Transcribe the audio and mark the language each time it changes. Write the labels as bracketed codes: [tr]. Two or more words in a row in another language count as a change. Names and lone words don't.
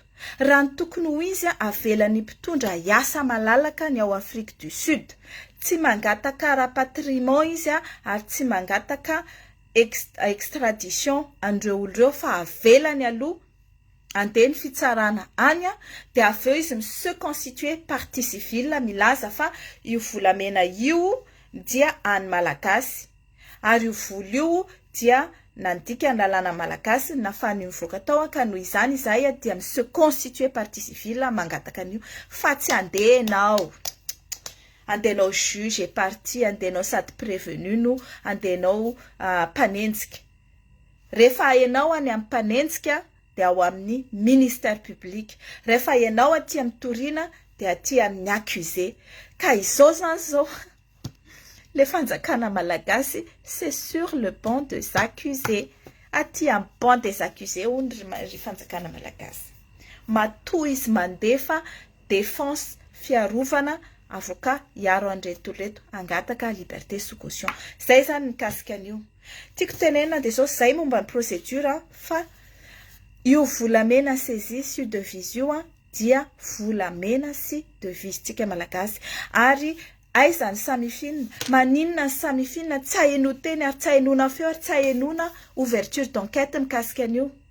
[mg] Raha ny tokony ho izy avelan'ny mpitondra hiasa malalaka ny ao Afrique du Sud, tsy mangataka rapatriement izy ary tsy mangataka extradition an'ireo olon'ireo fa avelany aloha andeha ny fitsarana any dia aveo izy se [fr] constituer partie civile [mg] milaza fa io volamena io dia any malagasy ary io vola io dia nandika ny lalàna malagasy nafany mivoaka tao ka noho izany izay dia [fr] se constituer partie civile [mg] mangataka an'io fa tsy andehanao [fr] juge et partie, [mg] andehanao sady prévenu no andehanao mpanenjika. Rehefa hainao any amin'ny mpanenjika dia ao amin'ny [fr] ministère public. [mg] Rehefa hainao aty amin'ny toriana dia aty amin'ny accusé. Ka izao zany zao le fanjakana malagasy [fr] c'est sur le banc des accusés. [mg] Aty amin'ny [fr] banc des accusés [mg] ry fanjakana malagasy. Matoa izy mandefa défense fiarovana avocat iaro an'reto angataka [fr] liberté sous caution. [mg] Zay zany mikasika an'io. Tiako tenena dia zao zay momba ny procédure fa io volamena [fr] saisie sur devise [mg] io dia volamena sy devise tsika malagasy ary aiza ny samifina maninona ny samifina tsy haino teny ary tsy hainona feo ary tsy hainona [fr] ouverture d'enquête [mg] mikasika an'io.